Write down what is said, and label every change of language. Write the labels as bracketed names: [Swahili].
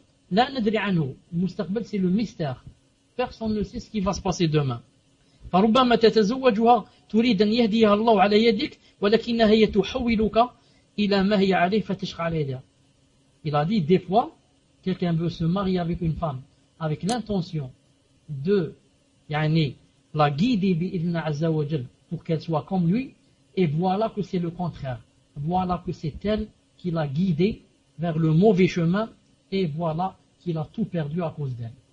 [French] Le mustaqbal, c'est le mystère. Personne ne sait ce qui va se passer demain. [Arabic] فربما تتزوجها تريد أن يهديها الله على يدك ولكنها هي تحولك إلى ما هي عليه فتشق على يدها. [French] Il a dit, des fois, quelqu'un veut se marier avec une femme avec l'intention de, yani, la guider [Arabic] بإذن عز وجل [French] pour qu'elle soit comme lui, et voilà que c'est le contraire. Voilà que c'est elle qui l'a guidé vers le mauvais chemin, et voilà qu'il a tout perdu à cause d'elle.